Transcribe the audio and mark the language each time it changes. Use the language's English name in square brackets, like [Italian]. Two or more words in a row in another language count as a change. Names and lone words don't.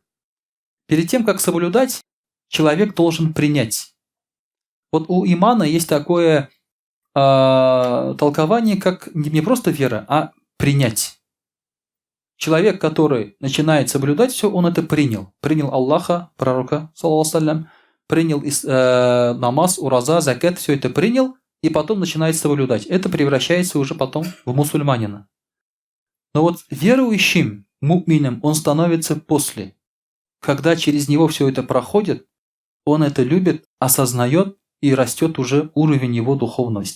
[Russian] Перед тем, как соблюдать, человек должен принять. Вот у имана есть такое толкование, как не просто вера, а принять. Человек, который начинает соблюдать все, он это принял. Принял Аллаха, пророка, [Arabic] صلى الله عليه وسلم, [Russian] принял намаз, ураза, закат, все это принял, и потом начинает соблюдать. Это превращается уже потом в мусульманина. Но вот верующим, му'мином, он становится после. Когда через него все это проходит, он это любит, осознает, и растет уже уровень его духовности.